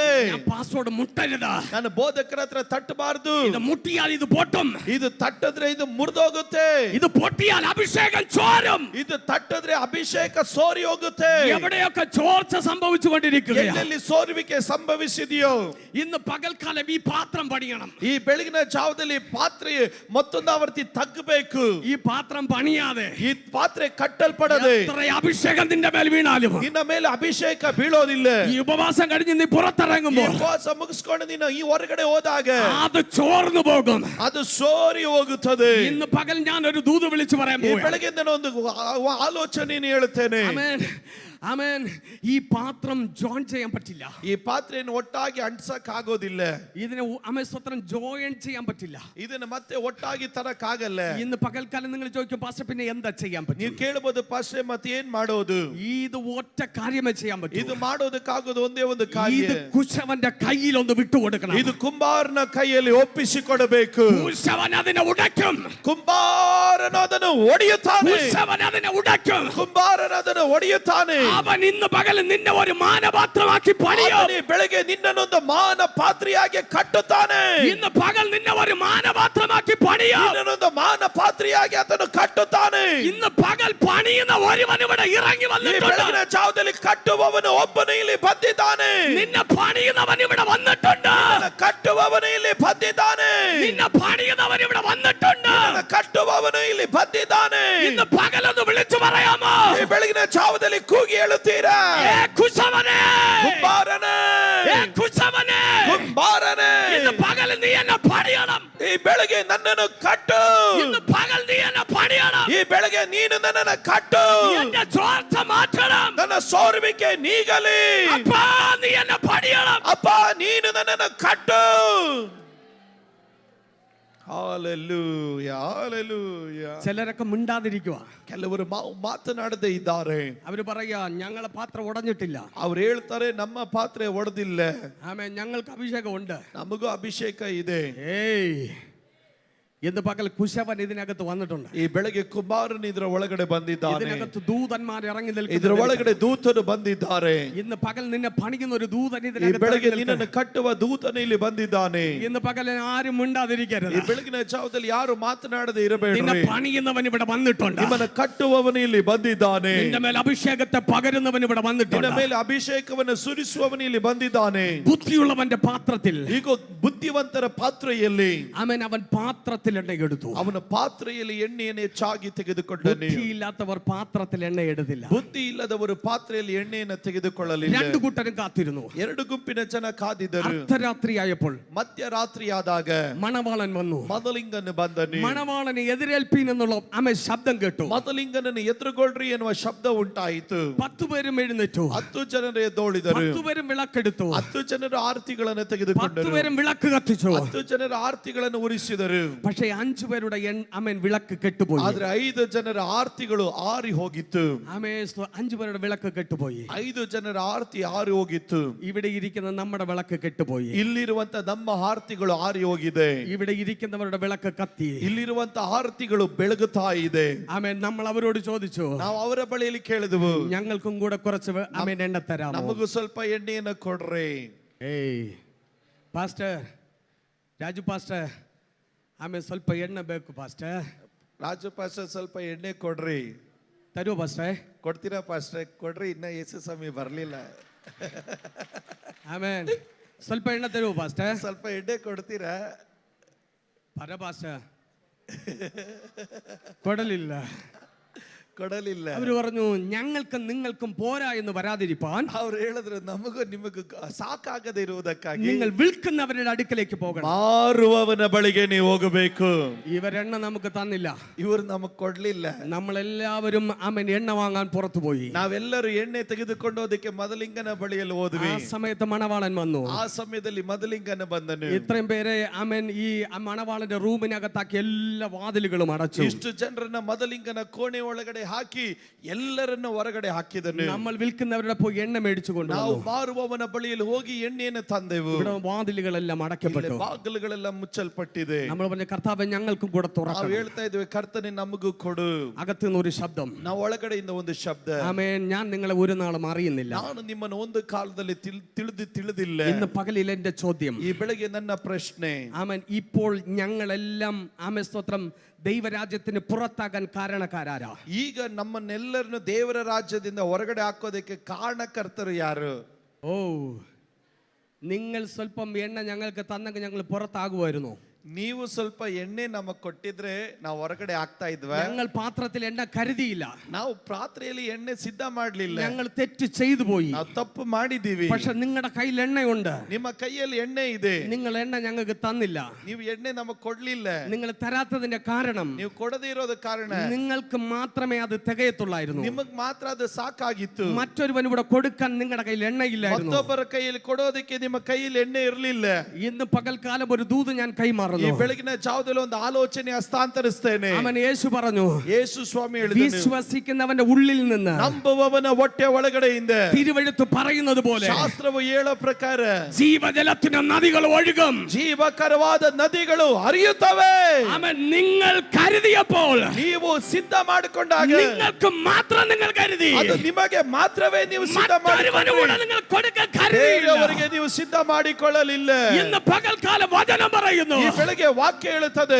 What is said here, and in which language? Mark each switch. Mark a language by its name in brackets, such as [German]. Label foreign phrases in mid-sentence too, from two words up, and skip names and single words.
[Malayalam] ഞാൻ പാസ്റ്ററോട് മുട്ടരുത്. [Kannada] ನಾನು ಬೋಧಕರ ಹತ್ರ ತಟ್ಟಬಾರದು. [Malayalam] ഇത് മുട്ടിയാൽ ഇത് പൊട്ടും. [Kannada] ಇದು ತಟ್ಟದ್ರೆ ಇದು ಮುರಿದೋಗುತ್ತೆ. [Malayalam] ഇത് പൊട്ടിയാൽ അഭിഷേകം ചോരും. [Kannada] ಇದು ತಟ್ಟದ್ರೆ ಅಭಿಷೇಕ ಸೋರಿ ಹೋಗುತ್ತೆ. [Malayalam] എവിടെയൊക്കെ ചോർച്ച സംഭവിച്ചുകൊണ്ടിരിക്കുകയാണ്. [Kannada] ಎಲ್ಲೆಲ್ಲಿ ಸೋರುವಿಕೆ ಸಂಭವಿಸಿದೆಯೋ [Malayalam] ഇന്ന് പകൽക്കാലം ഈ പാത്രം പണിയണം. [Kannada] ಈ ಬೆಳಗಿನ ಜಾವದಲ್ಲಿ ಪಾತ್ರೆ ಮತ್ತೊಂದು ಆವರ್ತಿ ತಗ್ಗಬೇಕು. [Malayalam] ഈ പാത്രം പണിയാതെ [Kannada] ಈ ಪಾತ್ರೆ ಕಟ್ಟಲ್ಪಡದೆ [Malayalam] എത്ര അഭിഷേകം നിന്റെ മേൽ വീണാലും, [Kannada] ನಿನ್ನ ಮೇಲೆ ಅಭಿಷೇಕ ಬೀಳೋದಿಲ್ಲ. [Malayalam] ഈ ഉപവാസം കഴിഞ്ഞ് നീ പുറത്തിറങ്ങുമ്പോൾ [Kannada] ಉಪವಾಸ ಮುಗಿಸ್ಕೊಂಡು ನೀನು ಈ ಹೊರಗಡೆ ಹೋದಾಗ [Malayalam] അത് ചോർന്നു പോകും. [Kannada] ಅದು ಸೋರಿ ಹೋಗುತ್ತದೆ. [Malayalam] ഇന്ന് പകൽ ഞാൻ ഒരു ദൂത് വിളിച്ചു പറയാൻ [Kannada] ಈ [Malayalam] പോവുകയാണ്. [Kannada] ಬೆಳಗಿಂದ ಒಂದು ಆಲೋಚನೆಯನ್ನು ಹೇಳುತ್ತೇನೆ. [Malayalam] ആമേൻ ആമേൻ. ഈ പാത്രം ജോയിൻ ചെയ്യാൻ പറ്റില്ല. [Kannada] ಈ ಪಾತ್ರೆಯನ್ನು ಒಟ್ಟಾಗಿ ಅಂಟಿಸಕ್ ಆಗೋದಿಲ್ಲ. [Malayalam] ഇതിനെ ആമേൻ സ്തോത്രം ജോയിൻ ചെയ്യാൻ പറ്റില്ല. [Kannada] ಇದನ್ನ ಮತ್ತೆ ಒಟ್ಟಾಗಿ ತರಕ್ ಆಗಲ್ಲ. [Malayalam] ഇന്ന് പകൽക്കാലം നിങ്ങൾ ചോദിക്കും, പാസ്റ്റർ പിന്നെ എന്താ ചെയ്യാൻ [Kannada] ನೀವು [Malayalam] പറ്റും? [Kannada] ಕೇಳಬಹುದು, ಪಾಸ್ಟರ್ ಮತ್ತೆ ಏನ್ ಮಾಡೋದು? [Malayalam] ഇത് ഒറ്റ കാര്യമേ ചെയ്യാൻ പറ്റൂ. [Kannada] ಇದು ಮಾಡೋದಕ್ಕಾಗೋದು ಒಂದೇ ಒಂದು ಕಾರ್ಯ. [Malayalam] ഇത് കുശവന്റെ കയ്യിൽ ഒന്ന് വിട്ടുകൊടുക്കണം. [Kannada] ಇದು ಕುಂಬಾರನ ಕೈಯಲ್ಲಿ ಒಪ್ಪಿಸಿಕೊಡಬೇಕು. [Malayalam] കുശവൻ അതിനെ ഉടയ്ക്കും. [Kannada] ಕುಂಬಾರನು ಅದನ್ನು ಒಡೆಯುತ್ತಾನೆ. [Malayalam] കുശവൻ അതിനെ ഉടയ്ക്കും. [Kannada] ಕುಂಬಾರನು ಅದನ್ನು ಒಡೆಯುತ್ತಾನೆ. [Malayalam] അവൻ ഇന്ന് പകൽ നിന്നെ ഒരു മാനപാത്രമാക്കി പണിയും. [Kannada] ಆತನೇ ಬೆಳಗ್ಗೆ ನಿನ್ನನ್ನೊಂದು ಮಾನ ಪಾತ್ರೆಯಾಗಿ ಕಟ್ಟುತ್ತಾನೆ. [Malayalam] ഇന്ന് പകൽ നിന്നെ ഒരു മാനപാത്രമാക്കി പണിയും. [Kannada] ನಿನ್ನನ್ನೊಂದು ಮಾನ ಪಾತ್ರೆಯಾಗಿ ಆತನು ಕಟ್ಟುತ್ತಾನೆ. [Malayalam] ഇന്ന് പകൽ പണിയുന്ന ഒരുവൻ ഇവിടെ ഇറങ്ങി [Kannada] ಈ [Malayalam] വന്നിട്ടുണ്ട്. [Kannada] ಬೆಳಗಿನ ಜಾವದಲ್ಲಿ ಕಟ್ಟುವವನು ಒಬ್ಬನು ಇಲ್ಲಿ ಬಂದಿದ್ದಾನೆ. [Malayalam] നിന്നെ പണിയുന്നവൻ ഇവിടെ വന്നിട്ടുണ്ട്. [Kannada] ನಿನ್ನನ್ನು ಕಟ್ಟುವವನು ಇಲ್ಲಿ ಬಂದಿದ್ದಾನೆ. [Malayalam] നിന്നെ പണിയുന്നവൻ ഇവിടെ വന്നിട്ടുണ്ട്. [Kannada] ನಿನ್ನನ್ನು ಕಟ್ಟುವವನು ಇಲ್ಲಿ ಬಂದಿದ್ದಾನೆ. [Malayalam] ഇന്ന് പകലൊന്ന് വിളിച്ചു പറയാമോ? [Kannada] ಈ ಬೆಳಗಿನ ಜಾವದಲ್ಲಿ ಕೂಗಿ ಹೇಳುತ್ತೀರಾ? [Malayalam] ഏ കുശവനെ, [Kannada] ಕುಂಬಾರನೇ, [Malayalam] ഏ കുശവനെ, [Kannada] ಕುಂಬಾರನೇ, [Malayalam] ഇന്ന് പകൽ നീ എന്നെ പണിയണം. [Kannada] ಈ ಬೆಳಗ್ಗೆ ನನ್ನನ್ನು ಕಟ್ಟು. [Malayalam] ഇന്ന് പകൽ നീ എന്നെ പണിയണം. [Kannada] ಈ ಬೆಳಗ್ಗೆ ನೀನು ನನ್ನನ್ನು ಕಟ್ಟು. [Malayalam] എന്റെ ചോർച്ച മാറ്റണം. [Kannada] ನನ್ನ ಸೋರುವಿಕೆ ನೀಗಲಿ. [Malayalam] അപ്പാ നീ എന്നെ പണിയണം. [Kannada] ಅಪ್ಪ ನೀನು ನನ್ನನ್ನು ಕಟ್ಟು. [English] Hallelujah, hallelujah. [Malayalam] ചിലരൊക്കെ മിണ്ടാതിരിക്കുക. [Kannada] ಕೆಲವರು ಮಾತನಾಡದೇ ಇದ್ದಾರೆ. [Malayalam] അവര് പറയാ, ഞങ്ങളെ പാത്രം ഉടഞ്ഞിട്ടില്ല. [Kannada] ಅವ್ರು ಹೇಳ್ತಾರೆ, ನಮ್ಮ ಪಾತ್ರೆ ಒಡೆದಿಲ್ಲ. [Malayalam] ആമേൻ, ഞങ്ങൾക്ക് അഭിഷേകം ഉണ്ട്. [Kannada] ನಮಗೂ ಅಭಿಷೇಕ ಇದೆ. [Malayalam] ഏയ്, ഇന്ന് പകൽ കുശവൻ ഇതിനകത്ത് വന്നിട്ടുണ്ട്. [Kannada] ಈ ಬೆಳಗ್ಗೆ ಕುಮಾರನು ಇದರ ಒಳಗಡೆ ಬಂದಿದ್ದಾನೆ. [Malayalam] ഇതിനകത്ത് ദൂതന്മാർ ഇറങ്ങി [Kannada] ಇದರ [Malayalam] നിൽക്കുന്നു. [Kannada] ಒಳಗಡೆ ದೂತರು ಬಂದಿದ್ದಾರೆ. [Malayalam] ഇന്ന് പകൽ നിന്നെ പണിയുന്ന ഒരു ദൂതൻ [Kannada] ಈ [Malayalam] ഇതിനകത്ത് [Kannada] ಬೆಳಗ್ಗೆ [Malayalam] ഇറങ്ങി [Kannada] ನಿನ್ನನ್ನು [Malayalam] നിൽക്കുന്നു. [Kannada] ಕಟ್ಟುವ ದೂತನು ಇಲ್ಲಿ ಬಂದಿದ್ದಾನೆ. [Malayalam] ഇന്ന് പകൽ ആരും മിണ്ടാതിരിക്കരുത്. [Kannada] ಈ ಬೆಳಗಿನ ಜಾವದಲ್ಲಿ ಯಾರು ಮಾತನಾಡದೆ [Malayalam] നിന്നെ [Kannada] ಇರಬೇಡ್ರಿ. [Malayalam] പണിയുന്നവൻ ഇവിടെ വന്നിട്ടുണ്ട്. [Kannada] ನಿಮ್ಮನ್ನು ಕಟ್ಟುವವನು ಇಲ್ಲಿ ಬಂದಿದ್ದಾನೆ. [Malayalam] നിന്റെ മേൽ അഭിഷേകത്തെ പകരുന്നവൻ ഇവിടെ [Kannada] ನಿನ್ನ [Malayalam] വന്നിട്ടുണ്ട്. [Kannada] ಮೇಲೆ ಅಭಿಷೇಕವನ್ನು ಸುರಿಸುವವನು ಇಲ್ಲಿ ಬಂದಿದ್ದಾನೆ. [Malayalam] ബുദ്ധിയുള്ളവന്റെ പാത്രത്തിൽ [Kannada] ಈಗ ಬುದ್ಧಿವಂತರ ಪಾತ್ರೆಯಲ್ಲಿ [Malayalam] ആമേൻ അവൻ പാത്രത്തിൽ പാത്രത്തിൽ എണ്ണ എടുത്തു. [Kannada] ಅವನ ಪಾತ್ರೆಯಲ್ಲಿ ಎಣ್ಣೆಯನ್ನು ಹೆಚ್ಚಾಗಿ ತೆಗೆದುಕೊಂಡನು. [Malayalam] ബുദ്ധിയില്ലാത്തവർ പാത്രത്തിൽ എണ്ണ എടുത്തില്ല. [Kannada] ಬುದ್ಧಿ ಇಲ್ಲದವರು ಪಾತ್ರೆಯಲ್ಲಿ ಎಣ್ಣೆಯನ್ನು ತೆಗೆದುಕೊಳ್ಳಲಿಲ್ಲ. [Malayalam] രണ്ടു കൂട്ടരും കാത്തിരുന്നു. [Kannada] ಎರಡು ಗುಂಪಿನ ಜನ ಕಾದಿದ್ದರು. [Malayalam] അർദ്ധരാത്രിയായപ്പോൾ [Kannada] ಮಧ್ಯರಾತ್ರಿಯಾದಾಗ [Malayalam] മണവാളൻ വന്നു. [Kannada] ಮೊದಲಿಂಗನು ಬಂದನು. [Malayalam] മണവാളനെ എതിരേൽപ്പീൻ എന്നുള്ള ശബ്ദം കേട്ടു. [Kannada] ಮೊದಲಿಂಗನನ್ನು ಎದುರುಗೊಳ್ರಿ ಎನ್ನುವ ಶಬ್ದ ಉಂಟಾಯಿತು. [Malayalam] 10 പേരും എഴുന്നേറ്റു. [Kannada] 10 ಜನರು ಎದ್ದೋಳಿದರು. [Malayalam] 10 പേരും വിളക്കെടുത്തു. [Kannada] 10 ಜನರು ಆರತಿಗಳನ್ನು [Malayalam] 10 [Kannada] ತೆಗೆದುಕೊಂಡರು. [Malayalam] പേരും വിളക്ക് കത്തിച്ചു. [Kannada] 10 ಜನರು ಆರತಿಗಳನ್ನು ಉರಿಸಿದರು. [Malayalam] പക്ഷേ 5 പേരുടെ വിളക്ക് കെട്ടുപോയി. [Kannada] ಆದ್ರೆ 5 ಜನರ ಆರತಿಗಳು ಆರಿ ಹೋಗಿತ್ತು. [Malayalam] 5 പേരുടെ വിളക്ക് കെട്ടുപോയി. [Kannada] 5 ಜನರ ಆರತಿ ಆರಿ ಹೋಗಿತ್ತು. [Malayalam] ഇവിടെ ഇരിക്കുന്ന നമ്മുടെ വിളക്ക് കെട്ടുപോയി. [Kannada] ಇಲ್ಲಿರುವಂತ ನಮ್ಮ ಆರತಿಗಳು ಆರಿ ಹೋಗಿದೆ. [Malayalam] ഇവിടെ ഇരിക്കുന്നവരുടെ വിളക്ക് കത്തി. [Kannada] ಇಲ್ಲಿರುವಂತ ಆರತಿಗಳು ಬೆಳಗುತ್ತಾ ಇದೆ. [Malayalam] നമ്മൾ അവരോട് ചോദിച്ചു, [Kannada] ನಾವು ಅವರ ಬಳಿಯಲ್ಲಿ ಕೇಳಿದೆವು, [Malayalam] ഞങ്ങൾക്കും കൂടെ കുറച്ച് എണ്ണ തരാമോ? [Kannada] ನಮಗೂ ಸ್ವಲ್ಪ ಎಣ್ಣೆಯನ್ನು ಕೊಡ್ರಿ. ಏಯ್ ಪಾಸ್ಟರ್, ರಾಜು ಪಾಸ್ಟರ್, ಸ್ವಲ್ಪ ಎಣ್ಣೆ ಬೇಕು ಪಾಸ್ಟರ್. ರಾಜು ಪಾಸ್ಟರ್ ಸ್ವಲ್ಪ ಎಣ್ಣೆ ಕೊಡ್ರಿ. ತರುವ ಪಾಸ್ಟರ್? ಕೊಡ್ತೀರಾ ಪಾಸ್ಟರ್? ಕೊಡ್ರಿ, ಇನ್ನ ಯೇಸು ಸ್ವಾಮಿ ಬರ್ಲಿಲ್ಲ. ಸ್ವಲ್ಪ ಎಣ್ಣೆ ತರುವ ಪಾಸ್ಟರ್? ಸ್ವಲ್ಪ ಎಣ್ಣೆ ಕೊಡ್ತೀರಾ? ಪರ ಪಾಸ್ಟರ್ ಕೊಡಲಿಲ್ಲ. ಅವರು [Malayalam] പറഞ്ഞു ഞങ്ങൾക്കും നിങ്ങൾക്കും പോരാ എന്ന് വരാതിരിപ്പാൻ [Kannada] ಅವರು ಹೇಳಿದ್ರು, ನಮಗೂ ನಿಮಗೂ ಸಾಕಾಗದೇ ಇರುವುದಕ್ಕಾಗಿ [Malayalam] നിങ്ങൾ വിൽക്കുന്നവരുടെ അടുക്കലേക്ക് പോകണം. [Kannada] ಮಾರುವವನ ಬಳಿಗೆ ನೀವು ಹೋಗಬೇಕು. [Malayalam] ഇവരെണ്ണ നമുക്ക് തന്നില്ല. [Kannada] ಇವರು ನಮಗೆ ಕೊಡ್ಲಿಲ್ಲ. [Malayalam] നമ്മളെല്ലാവരും എണ്ണ വാങ്ങാൻ പുറത്തു പോയി. [Kannada] ನಾವೆಲ್ಲರೂ ಎಣ್ಣೆ ತೆಗೆದುಕೊಂಡು ಹೋದಕ್ಕೆ ಮೊದಲಿಂಗನ ಬಳಿಯಲ್ಲಿ ಹೋದ್ವಿ. [Malayalam] ആ സമയത്ത് മണവാളൻ വന്നു. [Kannada] ಆ ಸಮಯದಲ್ಲಿ ಮೊದಲಿಂಗನ ಬಂದನು. [Malayalam] ഇത്രയും പേരെ ഈ മണവാളന്റെ റൂമിനകത്താക്കി എല്ലാ വാതിലുകളും അടച്ചു. [Kannada] ಇಷ್ಟು ಜನರನ್ನ ಮೊದಲಿಂಗನ ಕೋಣೆ ಒಳಗಡೆ ಹಾಕಿ ಎಲ್ಲರನ್ನು ಹೊರಗಡೆ ಹಾಕಿದನು. [Malayalam] നമ്മൾ വിൽക്കുന്നവരുടെ പോയി എണ്ണ മേടിച്ചുകൊണ്ട് [Kannada] ನಾವು ಮಾರುವವನ ಬಳಿಯಲ್ಲಿ ಹೋಗಿ ಎಣ್ಣೆಯನ್ನು ತಂದೆವು. [Malayalam] ഇവിടെ വാതിലുകളെല്ലാം അടയ്ക്കപ്പെട്ടു. [Kannada] ಬಾಗಿಲುಗಳೆಲ್ಲ ಮುಚ್ಚಲ್ಪಟ್ಟಿದೆ. [Malayalam] നമ്മൾ പറഞ്ഞ കർത്താവേ ഞങ്ങൾക്കും കൂടെ തുറക്കണം. [Kannada] ನಾವು ಹೇಳ್ತಾ ಇದ್ವಿ, ಕರ್ತನೇ ನಮಗೂ ಕೊಡು. [Malayalam] അകത്തുനിന്ന് ഒരു ശബ്ദം. [Kannada] ನಾವು ಒಳಗಡೆಯಿಂದ ಒಂದು ಶಬ್ದ, [Malayalam] ആമേൻ, ഞാൻ നിങ്ങളെ ഒരു നാളും അറിയുന്നില്ല. [Kannada] ನಾನು ನಿಮ್ಮನ್ನು ಒಂದು ಕಾಲದಲ್ಲಿ ತಿಳಿದಿಲ್ಲ. [Malayalam] ഇന്ന് പകലിൽ എന്റെ ചോദ്യം, [Kannada] ಈ ಬೆಳಗ್ಗೆ ನನ್ನ ಪ್ರಶ್ನೆ, [Malayalam] ആമേൻ, ഇപ്പോൾ ഞങ്ങളെല്ലാം ആമേൻ സ്തോത്രം ദൈവരാജ്യത്തിന് പുറത്താകാൻ കാരണക്കാരാരാ? [Kannada] ಈಗ ನಮ್ಮನ್ನೆಲ್ಲರನ್ನು ದೇವರ ರಾಜ್ಯದಿಂದ ಹೊರಗಡೆ ಹಾಕೋದಕ್ಕೆ ಕಾರಣಕರ್ತರು ಯಾರು? [Malayalam] ഓ, നിങ്ങൾ സ്വല്പം എണ്ണ ഞങ്ങൾക്ക് തന്നെങ്കിൽ ഞങ്ങൾ പുറത്താകുമായിരുന്നു. [Kannada] ನೀವು ಸ್ವಲ್ಪ ಎಣ್ಣೆ ನಮಗೆ ಕೊಟ್ಟಿದ್ರೆ ನಾವು ಹೊರಗಡೆ ಆಗ್ತಾ ಇದ್ವಾ? [Malayalam] ഞങ്ങൾ പാത്രത്തിൽ എണ്ണ കരുതിയില്ല. [Kannada] ನಾವು ಪಾತ್ರೆಯಲ್ಲಿ ಎಣ್ಣೆ ಸಿದ್ಧ ಮಾಡಲಿಲ್ಲ. [Malayalam] ഞങ്ങൾ തെറ്റ് ചെയ്തു പോയി. [Kannada] ನಾವು ತಪ್ಪು ಮಾಡಿದೀವಿ. [Malayalam] പക്ഷെ നിങ്ങളുടെ കയ്യിൽ എണ്ണയുണ്ട്. [Kannada] ನಿಮ್ಮ ಕೈಯಲ್ಲಿ ಎಣ್ಣೆ ಇದೆ. [Malayalam] നിങ്ങൾ എണ്ണ ഞങ്ങൾക്ക് തന്നില്ല. [Kannada] ನೀವು ಎಣ್ಣೆ ನಮಗೆ ಕೊಡ್ಲಿಲ್ಲ. [Malayalam] നിങ്ങൾ തരാത്തതിന്റെ കാരണം, [Kannada] ನೀವು ಕೊಡದೇ ಇರೋದ ಕಾರಣ, [Malayalam] നിങ്ങൾക്ക് മാത്രമേ അത് തികയത്തുള്ളായിരുന്നു. [Kannada] ನಿಮಗೆ ಮಾತ್ರ ಅದು ಸಾಕಾಗಿತ್ತು. [Malayalam] മറ്റൊരുവൻ ഇവിടെ കൊടുക്കാൻ നിങ്ങളുടെ കയ്യിൽ എണ്ണയില്ലായിരുന്നു. [Kannada] ಮತ್ತೊಬ್ಬರ ಕೈಯಲ್ಲಿ ಕೊಡೋದಕ್ಕೆ ನಿಮ್ಮ ಕೈಯಲ್ಲಿ ಎಣ್ಣೆ ಇರಲಿಲ್ಲ. [Malayalam] ഇന്ന് പകൽക്കാലം ഒരു ദൂത് ഞാൻ കൈമാറുന്നു. [Kannada] ಈ ಬೆಳಗಿನ ಜಾವದಲ್ಲಿ ಒಂದು ಆಲೋಚನೆ ಹಸ್ತಾಂತರಿಸ್ತೇನೆ. [Malayalam] യേശു പറഞ്ഞു, [Kannada] ಯೇಸು ಸ್ವಾಮಿ ಹೇಳಿದನು, [Malayalam] വിശ്വസിക്കുന്നവന്റെ ഉള്ളിൽ നിന്ന്, [Kannada] ನಂಬುವವನ ಹೊಟ್ಟೆ ಒಳಗಡೆಯಿಂದ [Malayalam] തിരുവെഴുത്ത് പറയുന്നത് പോലെ, [Kannada] ಶಾಸ್ತ್ರವು ಹೇಳೋ ಪ್ರಕಾರ [Malayalam] ജീവജലത്തിന്റെ നദികൾ ഒഴുകും. [Kannada] ಜೀವಕರವಾದ ನದಿಗಳು ಹರಿಯುತ್ತವೆ. [Malayalam] നിങ്ങൾ കരുതിയപ്പോൾ, [Kannada] ನೀವು ಸಿದ್ಧ ಮಾಡಿಕೊಂಡಾಗ, [Malayalam] നിങ്ങൾക്ക് മാത്രം നിങ്ങൾ കരുതി, [Kannada] ಅದು ನಿಮಗೆ ಮಾತ್ರವೇ ನೀವು ಸಿದ್ಧ ಮಾಡಿಕೊಂಡ್ರಿ. [Malayalam] നിങ്ങൾ കൊടുക്കാൻ കരുതിയില്ല. [Kannada] ಅವರಿಗೆ ನೀವು ಸಿದ್ಧ ಮಾಡಿಕೊಳ್ಳಲಿಲ್ಲ. [Malayalam] ഇന്ന് പകൽക്കാലം വചനം പറയുന്നു, [Kannada] ಈ ಬೆಳಗ್ಗೆ ವಾಕ್ಯ ಹೇಳುತ್ತದೆ,